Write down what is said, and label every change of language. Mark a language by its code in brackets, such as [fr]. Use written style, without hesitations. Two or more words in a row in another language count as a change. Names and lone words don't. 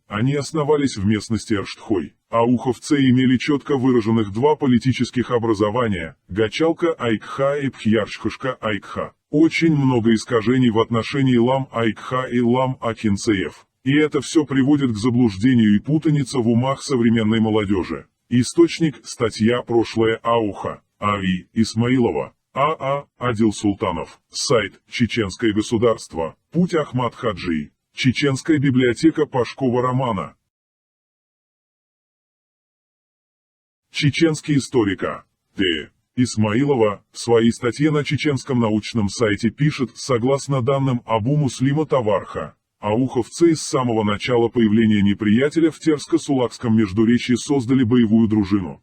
[ru] Они основались в местности Эрштхой. Ауховцы имели четко выраженных два политических образования – Гачалка-Айкха и Пхьярчхушка-Айкха. Очень много искажений в отношении Лам-Айкха и Лам-Акинцеев. И это все приводит к заблуждению и путанице в умах современной молодежи. Источник – статья «Прошлое Ауха» А.И. Исмаилова. А.А. Адил Султанов. Сайт «Чеченское государство». Путь Ахмад Хаджи. Чеченская библиотека Пашкова романа. Чеченский историка Т. Исмаилова в своей статье на чеченском научном сайте пишет: согласно данным Абу Муслима Таварха, ауховцы с самого начала появления неприятеля в Терско-Сулакском междуречье создали боевую дружину.